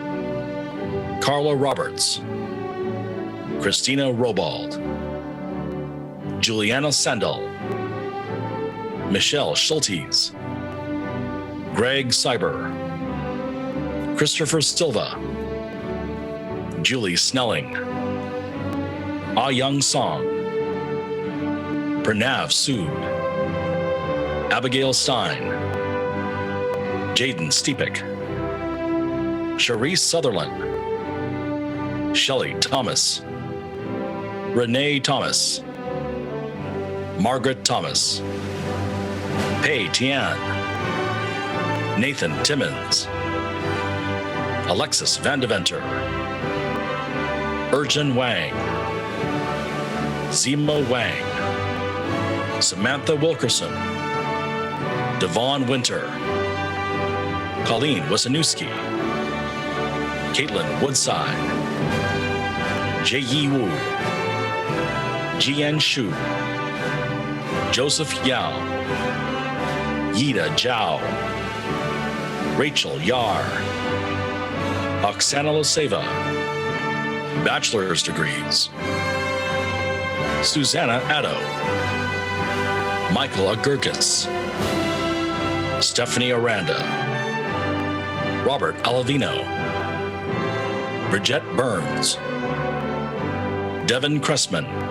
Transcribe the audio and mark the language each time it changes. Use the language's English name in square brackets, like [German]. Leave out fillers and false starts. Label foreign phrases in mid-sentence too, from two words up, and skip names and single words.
[English] Carla Roberts, Christina Robald, Juliana Sandel, Michelle Schultes, Greg Cyber, Christopher Silva, Julie Snelling, Ah-Young Song, Pranav Sood, Abigail Stein, Jaden Stepik, Cherise Sutherland, Shelley Thomas, Renee Thomas, Margaret Thomas, Pei Tian, Nathan Timmons, Alexis Vandeventer, Urjan Wang, Zemo Wang, Samantha Wilkerson, Devon Winter, Colleen Wasanewski, Caitlin Woodside, Jie Wu, Jian Shu, Joseph Yao, Yida Zhao, Rachel Yar, Oksana Loseva, bachelor's degrees, Susanna Addo, Michael Agurkis, Stephanie Aranda, Robert Alavino, Bridget Burns, Devin Cressman,